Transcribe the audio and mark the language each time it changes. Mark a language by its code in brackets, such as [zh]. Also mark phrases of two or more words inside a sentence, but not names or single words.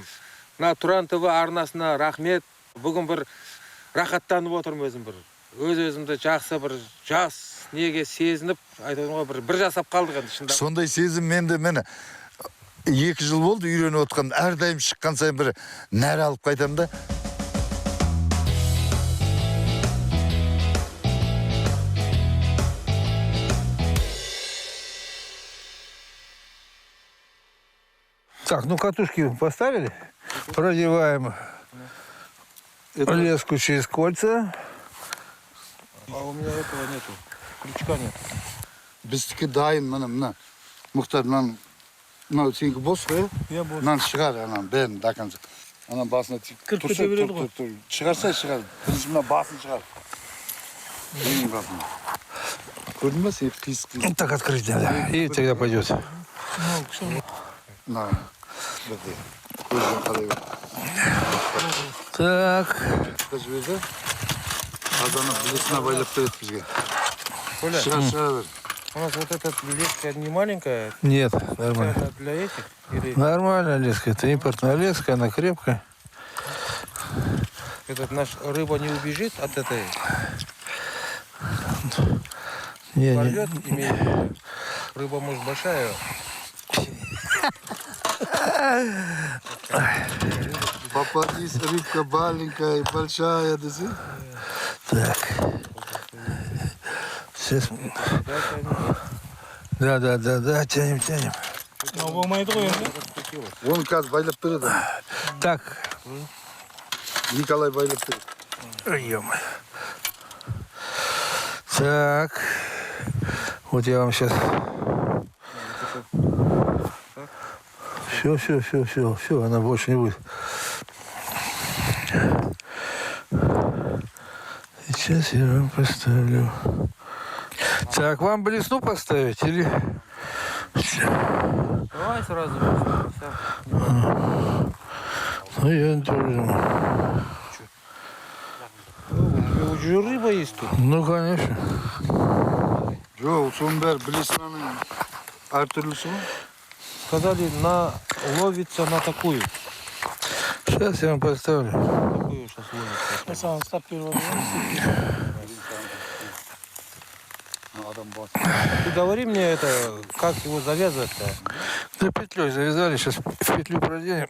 [kk] Мына Тұран ТВ арнасына рахмет. Бүгін бір рахаттанып отырмын өзім бір. Өз-өзімді жақсы бір жас неге сезініп, айтатын ғой, бір жасап қалдық енді шында. сондай сезім менде 2 жыл болды үйреніп отқан, әрдайым шыққан сайын бір нәр алып қайтамын да. [ru] Так, ну катушки поставили. Продеваем леску через кольца. А у меня этого нету, крючка нет. [kk] Біздікі дайын, мына Мұхтар, мынау сенікі бос қой? Иә, бос. Мынаны шығар, бәрін дакансы. Ана басына Кіріп кете береді ғой. Шығарса шығар. Бірінші мына басын шығар. Ең басын. Көрдің ба, сен қисық. [ru] Так открыть надо. И тогда пойдет. На, [kk] бірде. Көзбен қалай бер. [ru] Так. [kk] Жіберді. Азаны білесіне байлап береді бізге. Шығар бер. [ru] У нас вот эта леска не маленькая, Нет, нормально. это для этих? Или Нормальная леска. Это импортная леска, она крепкая. этот наш рыба не убежит от этой? Не, Порвет, имеет в виду. Рыба может большая. Попадись, рыбка маленькая и большая, да си? Так. Сейчас. Да, тянем. [kk] Мынау болмайды ғой енді. Оны қазір байлап береді. [ru] Так. [kk] Николай байлап береді. [ru] Ой, ё-моё. Так. Вот я вам сейчас. Все, она больше не будет. Сейчас я вам поставлю. Так, вам блесну поставить или... Давай сразу. Ну, я тоже думаю. Уже рыба есть тут. Ну, конечно. [kk] Жоқ, соның бәрі Блеснаның әртүрлісі ғой. [ru] Сказали, ловится на такую. Сейчас я вам поставлю. Такую сейчас ловится. Я сам стап первого. Ты говори мне это, как его завязывать-то? Да петлей завязали, сейчас в петлю проденем.